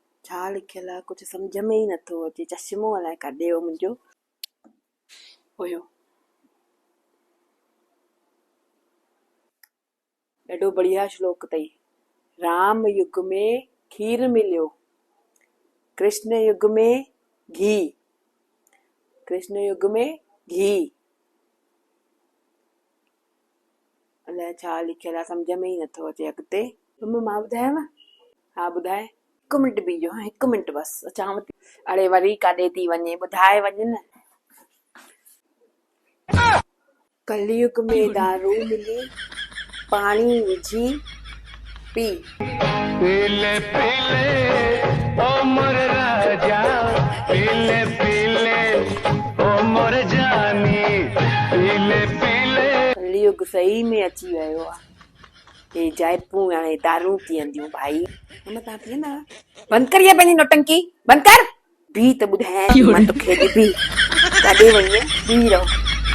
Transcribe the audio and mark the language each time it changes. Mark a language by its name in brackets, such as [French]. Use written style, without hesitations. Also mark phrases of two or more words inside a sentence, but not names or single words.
[Sindhi] छा लिखियल आहे कुछ समझ में ही नथो अचे। चश्मो अलाए काॾे वियो मुंहिंजो हुयो। ॾाढो बढ़िया श्लोक अथई। राम युग में खीर मिलियो, कृष्ण युग में घी, कृष्ण युग में घी। अलाए छा लिखियल आहे सम्झ में ई नथो अचे अॻिते। मां ॿुधायांव? हा ॿुधाए। 1 मिंट बीजो, 1 मिंट बस अचांव थी। अड़े वरी काॾे थी वञे, ॿुधाए वञ न। कलयुग में दारू मिली, पानी विझी पी। [Hindi] पीले पीले ओ मोर राजा, पीले पीले ओ मोर जानी, पीले पीले। [Sindhi] कलयुग सही में अची वियो आहे। हे जाइफूं हाणे दारू पीअंदियूं भाई। हम तव्हां पीअंदा? बंदि कर ये पंहिंजी नौटंकी, बंदि कर। बी त ॿुधायां थी मां तोखे, बी काॾे वई आहीं? बी रहो।